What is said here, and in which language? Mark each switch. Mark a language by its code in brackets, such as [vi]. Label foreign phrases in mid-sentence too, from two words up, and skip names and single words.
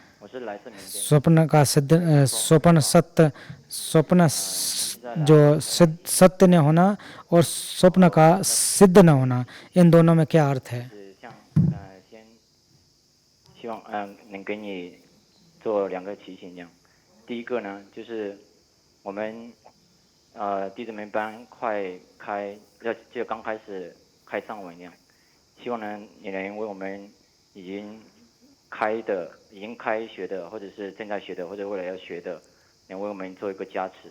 [hi] स्वप्न जो सत्य न होना और स्वप्न का सिद्ध न होना, इन दोनों में क्या अर्थ है? [zh] 希望能给你做2个提醒这样。第一个呢，就是我们弟子们班就刚开始开上文这样，希望呢你能为我们已经开学的，或者是正在学的，或者未来要学的，能为我们做一个加持。